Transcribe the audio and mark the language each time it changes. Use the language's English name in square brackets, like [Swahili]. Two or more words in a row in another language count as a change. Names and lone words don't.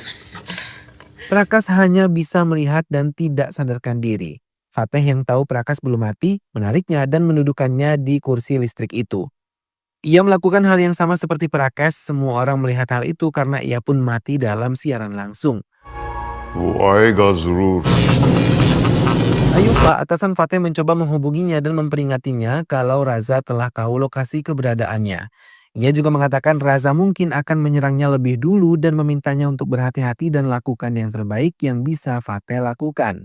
[Indonesian] Prakas hanya bisa melihat dan tidak sadarkan diri. Fateh yang tahu Prakas belum mati menariknya dan mendudukannya di kursi listrik itu. Ia melakukan hal yang sama seperti Prakas. Semua orang melihat hal itu karena ia pun mati dalam siaran langsung. [Hindi] वो आएगा जरूर [Indonesian] Ayuba, atasan Fateh mencoba menghubunginya dan memperingatnya kalau Raza telah tahu lokasi keberadaannya. Ia juga mengatakan Raza mungkin akan menyerangnya lebih dulu dan memintanya untuk berhati-hati dan lakukan yang terbaik yang bisa Fateh lakukan.